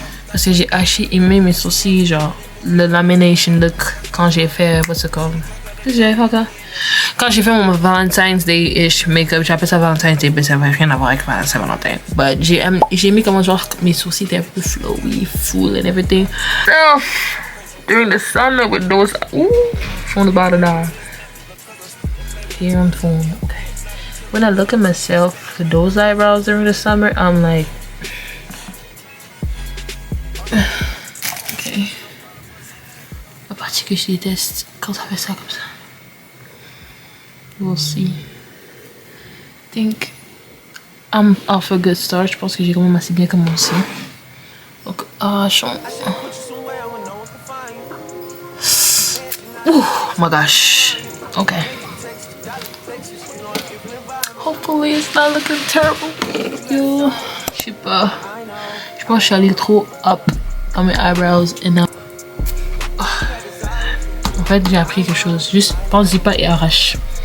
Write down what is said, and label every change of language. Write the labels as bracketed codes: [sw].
[fr] Parce que j'ai aimé mes sourcils, genre, le lamination look quand j'ai fait, [en] what's it called? [fr] Qu'est-ce que j'avais fait encore? Quand j'ai fait mon Valentine's Day-ish make-up, j'appelle ça Valentine's Day, mais ça n'avait rien à voir avec Saint-Valentin. [en] But [fr] j'ai aimé comment, genre, mes sourcils étaient un peu [en] flowy, full and everything. Oh, during the summer with those, from the bottom down. Here on the phone, okay. When I look at myself with those eyebrows during the summer, I'm like, okay. [fr] La partie que je déteste quand ça fait ça comme ça. [en] We'll see. I think I'm off a good start. [fr] Je pense que j'ai quand même assez bien commencé. Donc, [en] oh my gosh. Okay. Hopefully it's not looking terrible. [fr] Yo, je sais pas. Je pense que je suis allée trop [en] up [fr] dans mes eyebrows et [en] now. [fr] En fait, j'ai appris quelque chose. Juste pense-y pas et arrache.